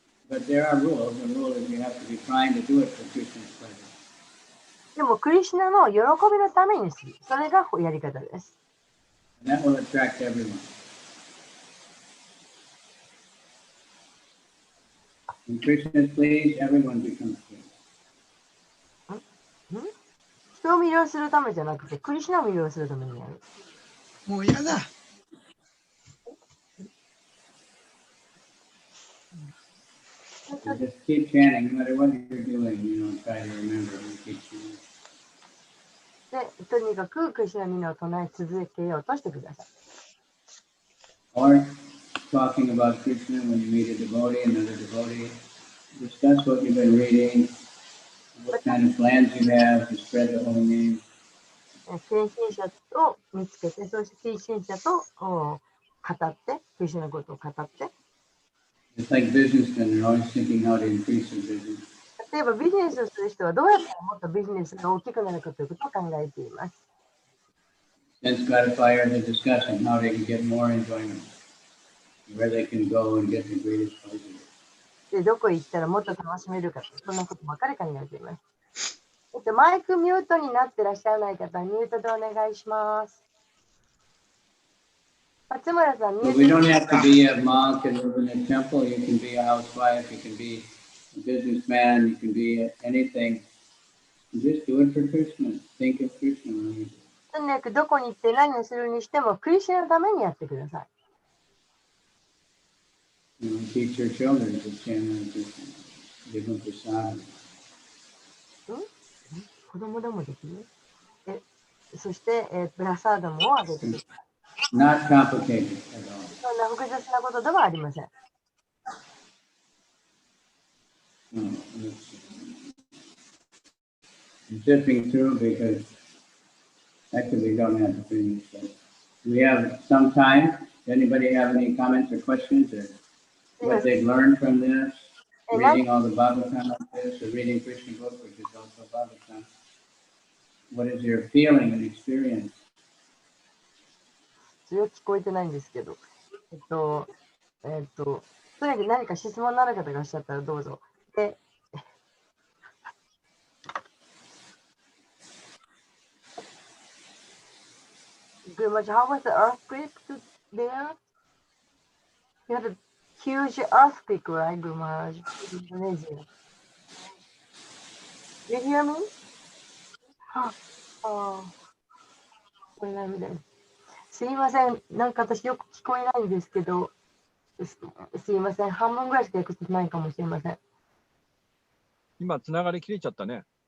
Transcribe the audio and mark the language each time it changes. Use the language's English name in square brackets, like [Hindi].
[English] But there are rules. The rule is you have to be trying to do it for Krishna's pleasure. [Japanese] でも、クリシュナの喜びのためにする。それがやり方です。 [English] And that will attract everyone. When Krishna is pleased, everyone becomes pleased. [Japanese] 人を魅了するためじゃなくて、クリシュナを魅了するためにやる。もうやだ。 [English] So just keep chanting, no matter what you're doing, try to remember and keep chanting. [Japanese] で、とにかくクリシュナミナを唱え続けようとしてください。 [English] Or talking about Krishna when you meet a devotee, another devotee, discuss what you've been reading, what kind of plans you have to spread the holy name. [Japanese] 献身者を見つけて、そして献身者と語って、クリシュナのことを語って。 [English] It's like businessmen, they're always thinking how to increase their business. [Japanese] 例えばビジネスをする人はどうやったらもっとビジネスが大きくなるかということを考えています。 [English] Sense gratifiers are discussing how they can get more enjoyment, where they can go and get the greatest pleasure. [Japanese] で、どこ行ったらもっと楽しめるか、そんなことばかり考えています。マイクミュートになってらっしゃらない方はミュートでお願いします。松村さん、ミュー [English] But [Japanese] ト [English] we don't have to be a monk and live in a temple. You can be a housewife, you can be a businessman, you can be anything. Just do it for Krishna. Think of Krishna when you do it. [Japanese] とにかくどこに行って何をするにしても、クリシュナのためにやってください。 [English] Teach your children to chant Krishna. Give them prasad. [Japanese] 子供でもできる？そして、プラサードもあげてください。 [English] Not complicated at all. [Japanese] そんな複雑なことではありません。 [English] I'm zipping through because actually we don't have to finish. But we have some time. Anybody have any comments or questions or what they've learned from this? Reading all the Bhagavatam like this or reading Krishna book, which is also Bhagavatam. What is your feeling and experience? [Japanese] それは聞こえてないんですけど。とにかく何か質問のある方がいらっしゃったらどうぞ。 [English] で、Gurumaj, how was the earthquake there? You had a huge earthquake, right, Gurumaj, in Indonesia? You hear me? [Japanese] ああ、聞こえないみたいです。すいません。なんか私よく聞こえないんですけど、すいません。半分ぐらいしか訳せてないかもしれません。今、つながり切れちゃったね。